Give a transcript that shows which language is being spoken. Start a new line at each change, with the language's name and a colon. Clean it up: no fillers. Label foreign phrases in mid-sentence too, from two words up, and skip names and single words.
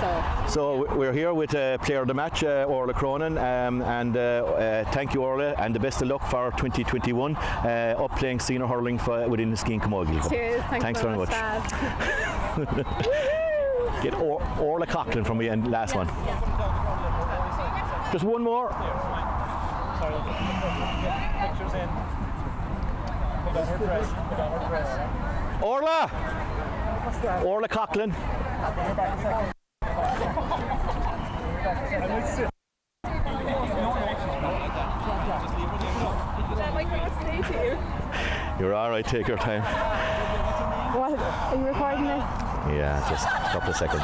English: So we're here with player of the match, Orla Cronin, and thank you, Orla, and the best of luck for 2021 up playing senior hurling within the Enniskeane Camogie. Cheers, thanks very much. Get Orla Coughlin from me, and last one. Just one more. Pictures in. Put on her dress. Orla! Orla Coughlin. You're alright, take your time. What? Are you recording this? Yeah, just a couple of seconds.